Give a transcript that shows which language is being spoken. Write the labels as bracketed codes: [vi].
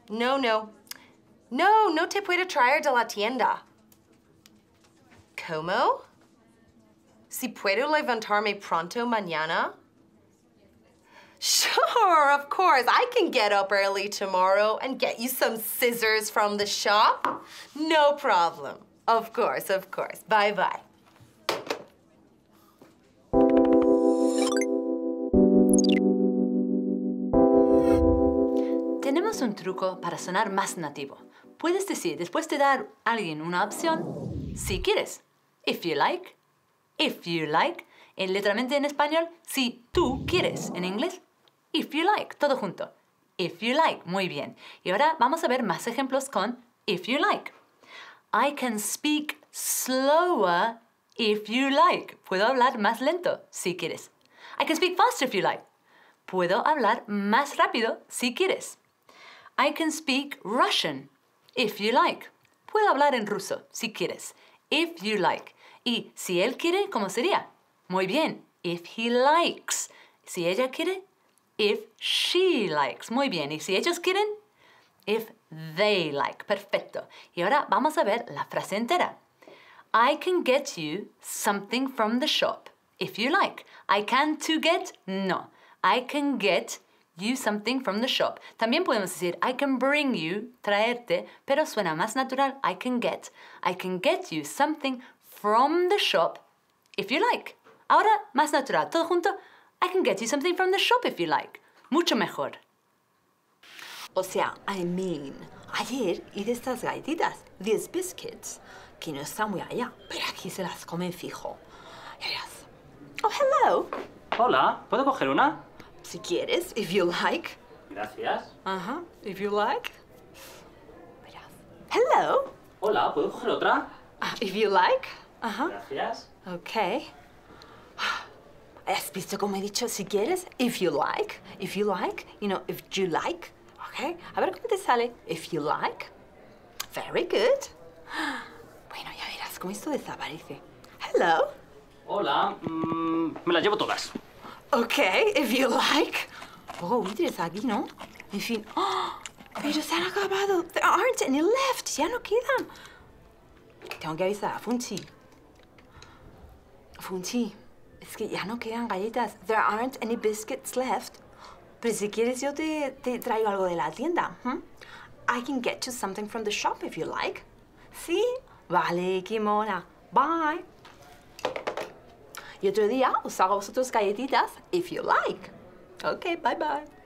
[es] No te puedo traer de la tienda. ¿Cómo? Si puedo levantarme pronto mañana? [en] Sure, of course. I can get up early tomorrow and get you some scissors from the shop. No problem. Of course. Bye-bye. [es] Tenemos un truco para sonar más nativo. Puedes decir, después de dar a alguien una opción, si quieres. [en] If you like. If you like. [es] Literalmente en español, si tú quieres. En inglés, [en] if you like. [es] Todo junto. If you like. Muy bien. Y ahora vamos a ver más ejemplos con if you like. [en] I can speak slower if you like. [es] Puedo hablar más lento si quieres. [en] I can speak faster if you like. [es] Puedo hablar más rápido si quieres. [en] I can speak Russian if you like. [es] Puedo hablar en ruso si quieres. [en] If you like. [es] Y si él quiere, ¿cómo sería? Muy bien. [en] If he likes. [es] Si ella quiere, [en] if she likes. [es] Muy bien. Y si ellos quieren, [en] if they like. [es] Perfecto. Y ahora vamos a ver la frase entera. [en] I can get you something from the shop if you like. I can to get, no. I can get you something from the shop. [es] También podemos decir [en] I can bring you, [es] traerte, pero suena más natural. [en] I can get you something from the shop if you like. [es] Ahora, más natural. Todo junto. [en] I can get you something from the shop if you like. [es] Mucho mejor. O sea, ayer hice estas galletitas, [en] these biscuits, [es] que no están muy allá, pero aquí se las comen fijo. Ya verás. Oh, hello. Hola, ¿puedo coger una? Si quieres, [en] if you like. [es] Gracias. [en] If you like. [es] Verás. [en] Hello. [es] Hola, ¿puedo coger otra? [en] If you like. [es] Gracias. [en] Okay. [es] ¿Has visto cómo he dicho si quieres? [en] If you like. If you like. You know, if you like. Okay. [es] A ver cómo te sale. [en] If you like. Very good. [es] Bueno, ya verás cómo esto desaparece. [en] Hello. [es] Hola, me las llevo todas. [en] Okay, if you like. [es] Oh, mires aquí, ¿no? En fin. ¡Oh! Pero se han acabado. [en] There aren't any left. [es] Ya no quedan. Tengo que avisar a Funchi. Funchi, es que ya no quedan galletas. There aren't any biscuits left. Pero si quieres yo te traigo algo de la tienda. [en] I can get you something from the shop if you like. [es] ¿Sí? Vale, qué mona. [en] Bye. [es] Y otro día os hago a vosotros galletitas [en] if you like. Okay, bye bye.